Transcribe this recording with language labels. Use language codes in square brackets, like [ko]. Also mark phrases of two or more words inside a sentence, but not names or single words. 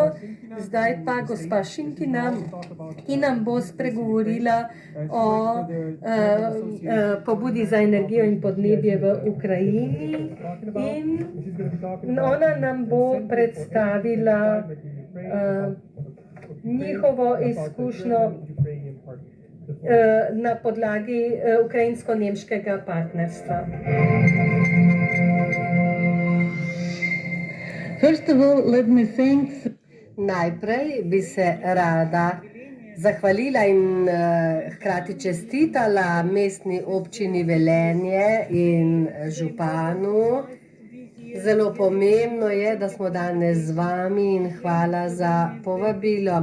[sl] Zdaj pa gospa Šinkina, ki nam bo spregovorila o pobudi za energijo in podnebje v Ukrajini. In ona nam bo predstavila njihovo izkušnjo na podlagi ukrajinsko-nemškega partnerstva. [en] First of all, let me thank. [sl] Najprej bi se rada zahvalila in hkrati čestitala mestni občini Velenje in županu. Zelo pomembno je, da smo danes z vami in hvala za povabilo.